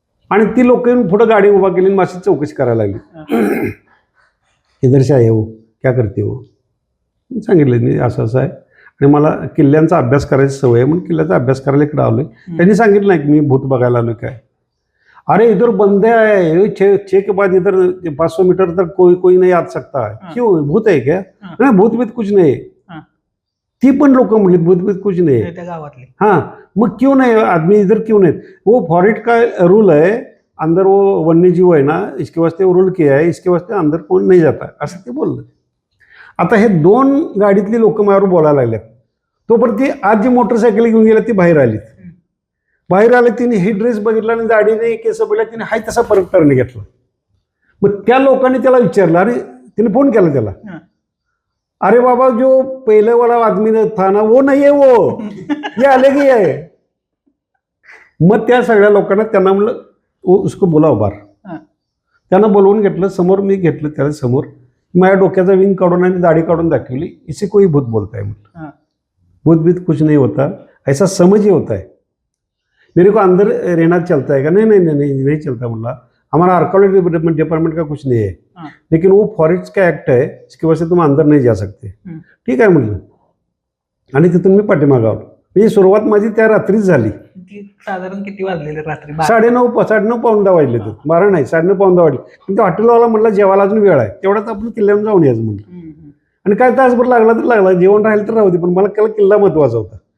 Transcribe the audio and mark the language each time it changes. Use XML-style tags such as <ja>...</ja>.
<mr>आणि ती लोक येऊन पुढे गाडी उभा केली आणि माझी चौकशी करायला लागली.</mr> <hi>इधर से आए हो, क्या करते हो?</hi> <mr>सांगितलं मी असं असं आहे आणि मला किल्ल्यांचा अभ्यास करायची सवय आहे, म्हणून किल्ल्याचा अभ्यास करायला इकडे आलोय. त्यांनी सांगितलं नाही की मी भूत बघायला आलोय काय.</mr> <hi>अरे इधर बंदे है, 6 के बाद इधर 500 मीटर तक कोई नहीं आ सकता है. क्यों, भूत है क्या?</hi> <mr>नाही,</mr> <hi>भूत बीत कुछ नाही.</hi> <mr>ती पण लोक म्हणली</mr> <hi>भूत बीत कुछ नहीं है.</hi> <mr>त्या गावातली.</mr> <hi>हाँ,</hi> <mr>मग</mr> <hi>क्यों नहीं आदमी इधर क्यों नहीं? वो फॉरेस्ट का रूल है, अंदर वो वन्य जीव है ना, इसके वास्ते रूल किया है, इसके वास्ते अंदर</hi> <mr>कोण नाही जाता, असं ते बोललं. आता हे 2 गाडीतली लोक माझ्यावर बोलायला लागल्यात. तोपर्यंत ती आज जी मोटरसायकल घेऊन गेल्या ती बाहेर आलीत. बाहेर आले, तिने ही ड्रेस बघितला आणि दाढीने केस बघितला, तिने हाय तसा परत टर्न घेतला. मग त्या लोकांनी त्याला विचारलं, अरे तिने फोन केला त्याला,</mr> <hi>अरे बाबा जो पहले वाला आदमी था ना वो नहीं है, वो ये अलग ही है.</hi> <mr>मग त्या सगळ्या लोकांना त्यांना म्हणलं उसको बोलाव बार. त्यांना बोलवून घेतलं, समोर मी घेतलं त्याला समोर, माझ्या डोक्याचा विंग काढून आणि दाढी काढून दाखवली.</mr> <hi>इसे कोई भूत बोलता है</hi> <mr>म्हटलं,</mr> <hi>भूत भीत कुछ नहीं होता, ऐसा समझ ही होता है. मेरे को अंदर रहना चलता है क्या? नहीं नहीं नहीं नहीं चलता बोला, हमारा आर्कोलॉजी डिपार्टमेंट का कुछ नहीं है, लेकिन वो फॉरेस्ट का एक्ट है, इसकी वजह से तुम अंदर नहीं जा सकते.</hi> <mr>ठीक आहे म्हटलं. आणि तिथून मी पाठीमागं आलो. म्हणजे सुरुवात माझी त्या रात्रीच झाली. साधारण किती वाजलेले रात्री? 9:30 पाऊण 10 वाजले. 12 नाही, 9:30 पाऊण 10 वाजले. पण त्या हॉटेलवाला म्हटलं जेवायला अजून वेळ आहे, तेवढ्यात आपण किल्ल्यावर जाऊन यायचं म्हटलं. आणि काय तासभर लागला तर लागला, जेवण राहिलं तर राहू दे, पण मला किल्ला महत्वाचा होता.</mr>